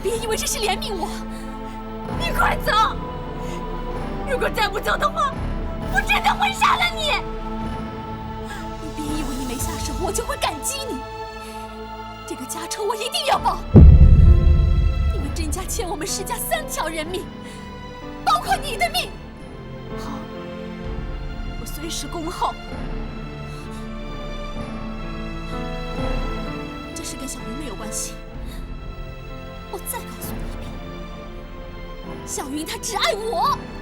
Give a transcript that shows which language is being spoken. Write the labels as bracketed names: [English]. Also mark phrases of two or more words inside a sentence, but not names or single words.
[Chinese] 别以为这是怜悯我，你快走！如果再不走的话，我真的会杀了你！你别以为你没下手，我就会感激你。这个家仇我一定要報。你们甄家欠我們石家3條人命，包括你的命。好，我隨時恭候。是跟小雲沒有關係。我再告訴你一遍，小雲她只愛我。